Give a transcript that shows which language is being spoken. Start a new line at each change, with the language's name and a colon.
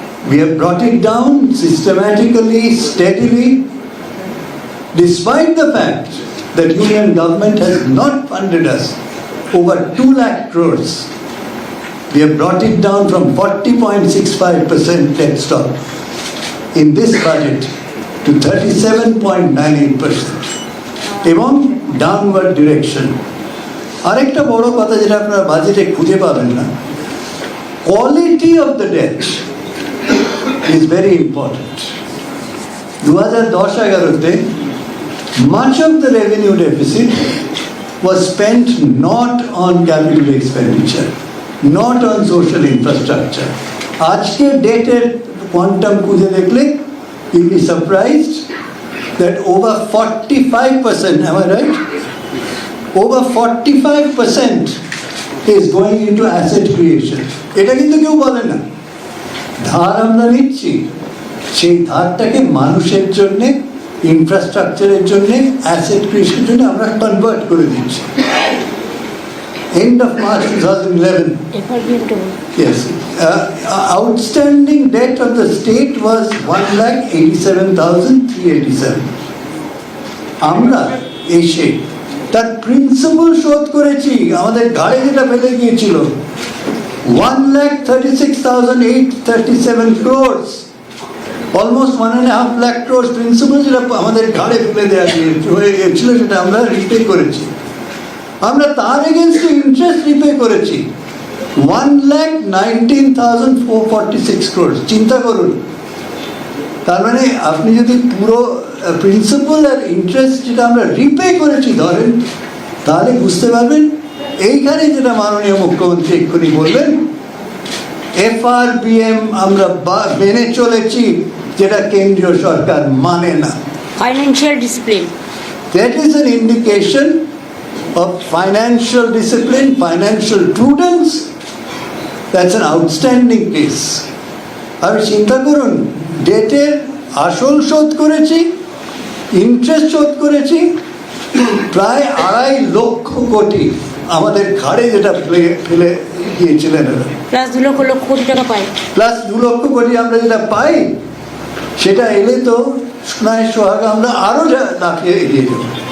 English: We have brought it down systematically, steadily, despite the fact that Union government has not funded us over 2 lakh crores. We have brought it down from 40.65% debt stock in this budget to 37.98%.
Bangla: এবং
English: downward direction.
Bangla: আরেকটা বড় কথা যেটা আপনারা বাজেটে খুঁজে পাবেন না,
English: quality of the debt is very important. 2010-11-তে much of the revenue deficit was spent not on capital expenditure, not on social infrastructure.
Bangla: আজকে ডেটের কোয়ান্টাম খুঁজে দেখলে
English: you'll be surprised that over 45%, am I right? Over 45% is going into asset creation.
Bangla: এটা কিন্তু কেউ বলে না। ধার আমরা নিচ্ছি, সেই ধারটাকে মানুষের জন্যে, ইনফ্রাস্ট্রাকচারের জন্যে, অ্যাসেট ক্রিয়েশনের জন্য আমরা কনভার্ট করে দিচ্ছি।
English: End of March 2011, yes, outstanding debt of the state was 1,87,387.
Bangla: আমরা এসে তার প্রিন্সিপাল শোধ করেছি, আমাদের ঘাড়ে যেটা ফেলে গিয়েছিল 1,36,837 crores, almost 1.5 lakh crores principal যেটা আমাদের ঘাড়ে ফেলে দেওয়া হয়ে গিয়েছিল, সেটা আমরা রিপে করেছি। আমরা তার এগেনস্টে ইন্টারেস্ট রিপে করেছি 1,19,446 crores। চিন্তা করুন, তার মানে আপনি যদি পুরো প্রিন্সিপাল আর ইন্টারেস্ট যেটা আমরা রিপে করেছি ধরেন, তাহলে বুঝতে পারবেন এইখানে যেটা মাননীয় মুখ্যমন্ত্রী এক্ষুনি বললেন, FRBM আমরা মেনে চলেছি, যেটা কেন্দ্রীয় সরকার মানে না। Financial discipline,
English: That is an indication of financial discipline, financial prudence. That's an outstanding case.
Bangla: আর চিন্তা করুন, ডেটের আসল শোধ করেছি, ইন্টারেস্ট শোধ করেছি, প্রায় 2.5 লক্ষ কোটি আমাদের ঘাড়ে যেটা ফেলে গিয়েছিলেন, প্লাস 2 লক্ষ কোটি টাকা পায়, প্লাস 2 লক্ষ কোটি আমরা যেটা পাই, সেটা এলে তো সোনায় সোহাগা আমরা আরো লাফিয়ে এগিয়ে যাব।